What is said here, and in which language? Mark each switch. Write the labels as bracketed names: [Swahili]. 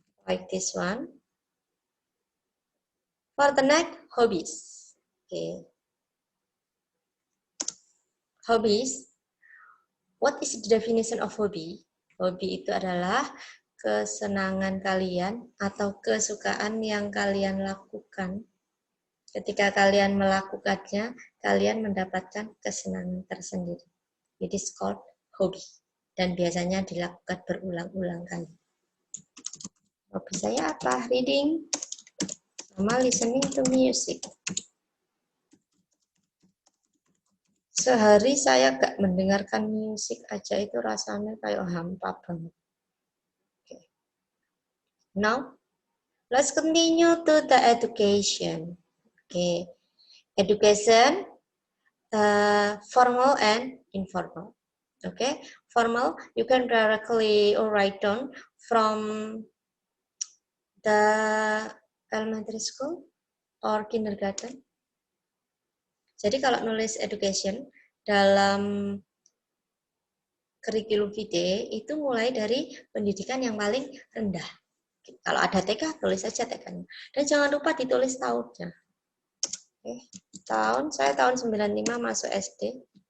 [English] Like this one. For the next, hobbies. Okay. Hobbies. What is the definition of hobby? [Indonesian] Hobby itu adalah kesenangan kalian atau kesukaan yang kalian lakukan. Ketika kalian melakukannya, kalian mendapatkan kesenangan tersendiri. [English] It is called hobby. [Indonesian] Dan biasanya dilakukan berulang-ulang kali. Hobi saya apa? [English] Reading sama listening to music. [Indonesian] Sehari saya gak mendengarkan musik aja itu rasanya kayak hampa banget. Okay. [English] Now, let's continue to the education. Okay, education, formal and informal. Okay, formal you can directly write down from the elementary school or kindergarten. [Indonesian] Jadi kalau nulis education dalam kurikulum vitae itu mulai dari pendidikan yang paling rendah. Kalau ada TK, tulis saja TK-nya. Dan jangan lupa ditulis tahunnya. Oke, saya tahun 95 masuk SD.